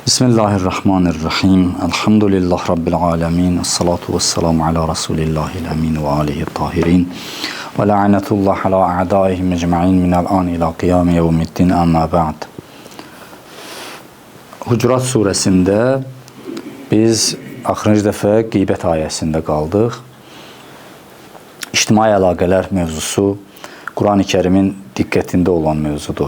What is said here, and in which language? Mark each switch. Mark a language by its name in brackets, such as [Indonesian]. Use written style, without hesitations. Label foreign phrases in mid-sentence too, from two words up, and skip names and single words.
[Arabic] بسم الله الرحمن الرحيم. الحمد لله رب العالمين. الصلاة والسلام على رسول الله الأمين وآله الطاهرين. ولعنة الله على أعدائهم أجمعين من الآن إلى قيام يوم الدين أما بعد. [Azerbaijani] Hucurat suresinde biz axırıncı dəfə qeybət ayəsində qaldıq. İctimai əlaqələr mövzusu Quran-ı Kərimin diqqətində olan mövzudur.